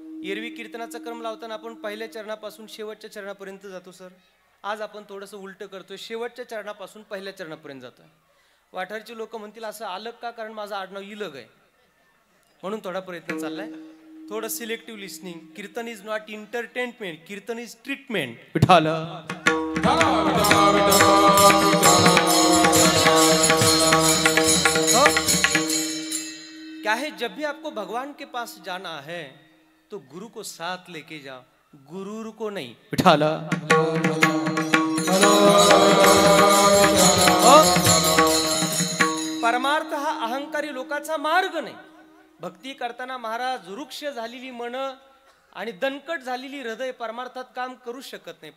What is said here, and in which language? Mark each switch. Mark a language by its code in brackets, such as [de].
[mr] एरवी कीर्तनाचा क्रम लावताना आपण पहिल्या चरणापासून शेवटच्या चरणापर्यंत जातो सर. आज आपण थोडंसं उलट करतोय, शेवटच्या चरणापासून पहिल्या चरणापर्यंत जातोय. वाठारची लोक म्हणतील असं आलं का? कारण माझं आडनाव इलग आहे म्हणून थोडा प्रयत्न चाललाय. थोडं selective listening. [en] Kirtan is not entertainment, kirtan is treatment. [hi] विठाल क्या है, जब भी आपको भगवान के पास जाना है तो गुरु को साथ लेके जाओ, गुरु को नहीं. [mr] विठाल परमार्थ हा अहंकारी लोकांचा मार्ग नाही. भक्ती करताना महाराज वृक्ष झालेली मन आणि दणकट झालेली हृदय परमार्थात काम करू शकत नाही.